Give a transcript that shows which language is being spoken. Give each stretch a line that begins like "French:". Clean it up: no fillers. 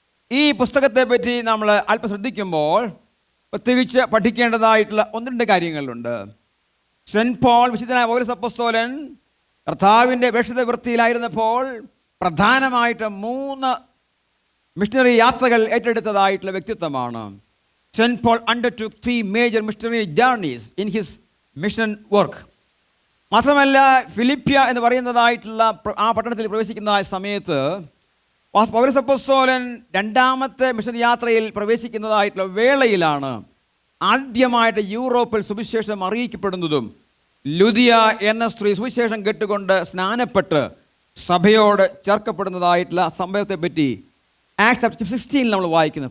Malayalam: ഈ പുസ്തകത്തെ പറ്റി നമ്മൾ അല്പം ശ്രദ്ധിക്കുമ്പോൾ പ്രത്യേകിച്ച് പഠിക്കേണ്ടതായിട്ടുള്ള 1-2 കാര്യങ്ങളുണ്ട്. സെൻറ്റ് പോൾ, വിശുദ്ധനായ പൗലോസ് അപ്പോസ്തലൻ കർത്താവിൻ്റെ വേഷത വൃത്തിയിലായിരുന്നപ്പോൾ പ്രധാനമായിട്ട് 3 മിഷണറി യാത്രകൾ ഏറ്റെടുത്തതായിട്ടുള്ള വ്യക്തിത്വമാണ്.
English: Saint Paul undertook 3 major missionary journeys in his mission work.
Malayalam: മാത്രമല്ല, ഫിലിപ്പിയ എന്ന് പറയുന്നതായിട്ടുള്ള ആ പട്ടണത്തിൽ പ്രവേശിക്കുന്ന സമയത്ത് പൗലോസ് അപ്പോസ്തലൻ 2-ാമത്തെ മിഷണറി യാത്രയിൽ പ്രവേശിക്കുന്നതായിട്ടുള്ള വേളയിലാണ് ആദ്യമായിട്ട് യൂറോപ്പിൽ സുവിശേഷം അറിയിക്കപ്പെടുന്നതും ലുദിയ എന്ന സ്ത്രീ സുവിശേഷം കേട്ടുകൊണ്ട് സ്നാനപ്പെട്ട് സഭയോട് ചേർക്കപ്പെടുന്നതായിട്ടുള്ള സംഭവത്തെ പറ്റി ആക്ട്സ് ചാപ്റ്റർ 16 നമ്മൾ വായിക്കുന്നു.